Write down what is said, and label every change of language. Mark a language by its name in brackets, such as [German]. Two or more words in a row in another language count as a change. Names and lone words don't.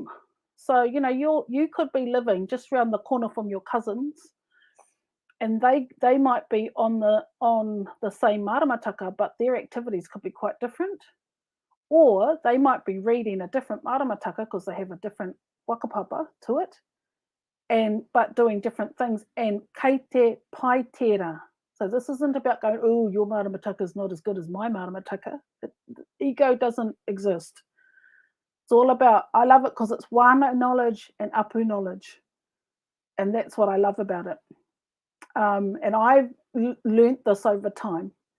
[English] So, you could be living just around the corner from your cousins, and they might be on the same Maramataka, but their activities could be quite different. Or they might be reading a different Maramataka because they have a different whakapapa to it, but doing different things. [Māori] And kei te pai tērā. [English] So this isn't about going, oh, your Maramataka is not as good as my Maramataka. Ego doesn't exist. It's all about, I love it because it's wānau knowledge and apu knowledge. And that's what I love about it. And I've learnt this over time.